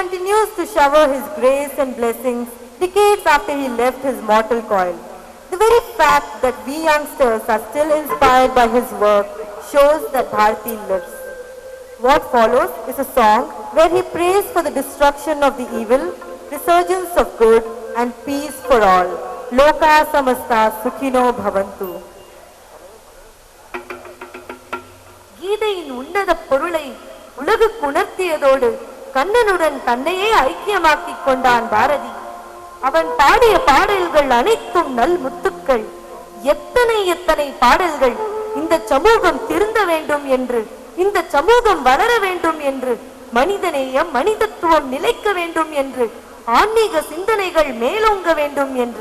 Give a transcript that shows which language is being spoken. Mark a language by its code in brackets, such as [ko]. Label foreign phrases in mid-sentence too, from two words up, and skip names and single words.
[en] continues to shower his grace and blessings decades after he left his mortal coil. The very fact that we youngsters are still inspired by his work shows that Bharati lives. What follows is a song where he prays for the destruction of the evil, resurgence of good, and peace for all. [sa] लोका समस्त सुखिनो भवन्तु. [ta] கீதையின் உன்னத பொருளை உலகுக்கு உணர்த்தியதோடு கண்ணனுடன் தன்னையே ஐக்கியமாக்கிக் கொண்டான் பாரதி. அவன் பாடிய பாடல்கள் அனைத்தும் நல் முத்துக்கள். எத்தனை எத்தனை பாடல்கள் இந்த சமூகம் திருந்த வேண்டும் என்று, இந்த சமூகம் வளர வேண்டும் என்று, மனிதநேயம் மனிதத்துவம் நிலைக்க வேண்டும் என்று, ஆன்மீக சிந்தனைகள் மேலோங்க வேண்டும் என்று.